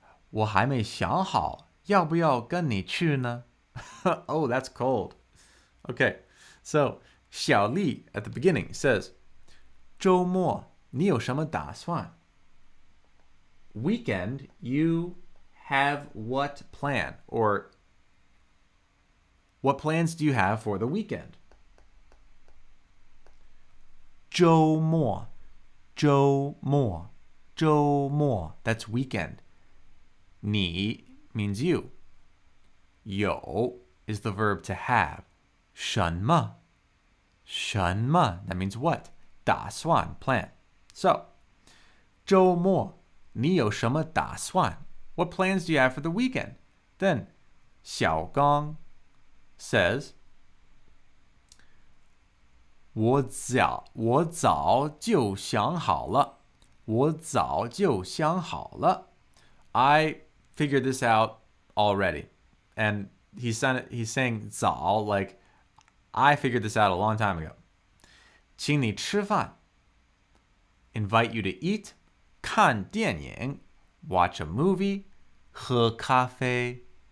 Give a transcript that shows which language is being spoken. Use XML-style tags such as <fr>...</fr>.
<zh>我还没想好要不要跟你去呢。</zh> <en>Oh, that's cold. Okay, so 小丽 at the beginning says, 周末</en> <zh>你有什么打算?</zh> <en>Weekend, you have what plan? Or what plans do you have for the weekend?</en> <zh>周末, 周末, 周末.</zh> <en>That's weekend. 你 means you. 有 is the verb to have. 什么? 什么?That means what? 打算 plan. So,</en> <zh>周末你有什么打算?</zh> <en>What plans do you have for the weekend? Then, 小刚 says,</en> <zh>我早就想好了. 我早就想好了.</zh> <en>I figured this out already. And he's saying 早 like I figured this out a long time ago.</en> <zh>请你吃饭.</zh> <en>Invite you to eat.</en> <zh>看电影.</zh> <en>Watch a movie.</en> <zh>喝咖啡.</zh>